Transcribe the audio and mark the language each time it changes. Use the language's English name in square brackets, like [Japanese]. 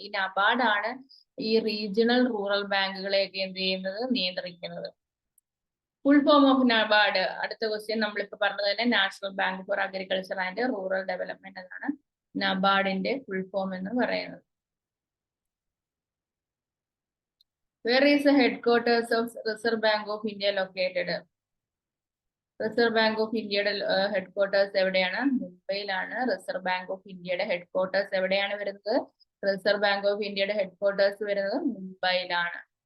[Malayalam] ഈ നബാർഡ് ആണ് ഈ റീജിയണൽ റൂറൽ ബാങ്കുകളെയൊക്കെ എന്ത് ചെയ്യുന്നത്? നിയന്ത്രിക്കുന്നത്. Full form of NABARD. അടുത്ത ക്വസ്റ്റ്യൻ നമ്മളിപ്പോ പറഞ്ഞത് തന്നെ national bank for agriculture and rural development എന്നാണ് നബാർഡിന്റെ ഫുൾ ഫോം എന്ന് പറയുന്നത്. [English] Where is the headquarters of Reserve Bank of India located? [Malayalam] Reserve bank of ഇന്ത്യയുടെ ഹെഡ്ക്വാർട്ടേഴ്സ് എവിടെയാണ്? മുംബൈയിലാണ്. റിസർവ് ബാങ്ക് ഓഫ് ഇന്ത്യയുടെ ഹെഡ്ക്വാർട്ടേഴ്സ് എവിടെയാണ് വരുന്നത്? റിസർവ് ബാങ്ക് ഓഫ് ഇന്ത്യയുടെ ഹെഡ്ക്വാർട്ടേഴ്സ് വരുന്നത് മുംബൈയിലാണ്.